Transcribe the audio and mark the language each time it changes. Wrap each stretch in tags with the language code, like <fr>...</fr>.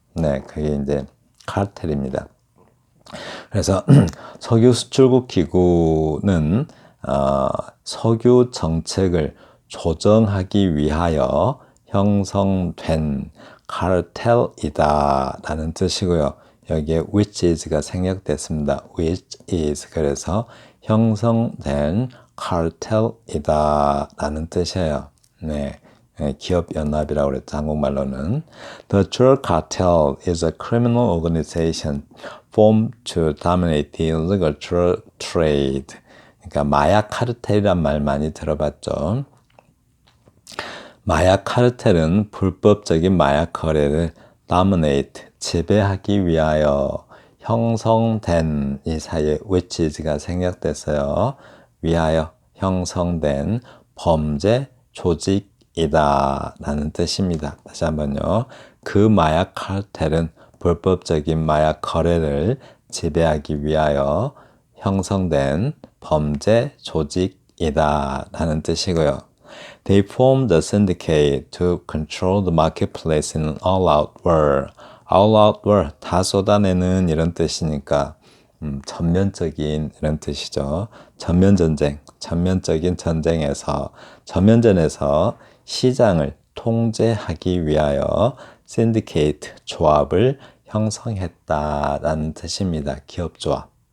<ko>네, 그게 이제 카르텔입니다. 그래서 석유 수출국 기구는 석유 정책을 조정하기 위하여 형성된 카르텔이다 라는 뜻이고요. 여기에 which is가 생략됐습니다. which is 그래서 형성된 카르텔이다 라는 뜻이에요. 네. 기업 연합이라고 그랬죠. 한국말로는.</ko> <en>The drug cartel is a criminal organization formed to dominate the illegal drug trade.</en> <ko>그러니까 마약 카르텔이란 말 많이 들어봤죠. 마약 카르텔은 불법적인 마약 거래를 dominate, 지배하기 위하여 형성된 이 사이에 which is가 생략됐어요. 위하여 형성된 범죄 조직이다 라는 뜻입니다. 다시 한번요. 그 마약 카르텔은 불법적인 마약 거래를 지배하기 위하여 형성된 범죄 조직이다 라는 뜻이고요.</ko> <en>They formed a syndicate to control the marketplace in an all-out war.</en> <ko>all-out war, 다 쏟아내는 이런 뜻이니까 전면적인 이런 뜻이죠. 전면전쟁, 전면적인 전쟁에서 전면전에서 시장을 통제하기 위하여 syndicate, 조합을 형성했다라는 뜻입니다. 기업조합.</ko>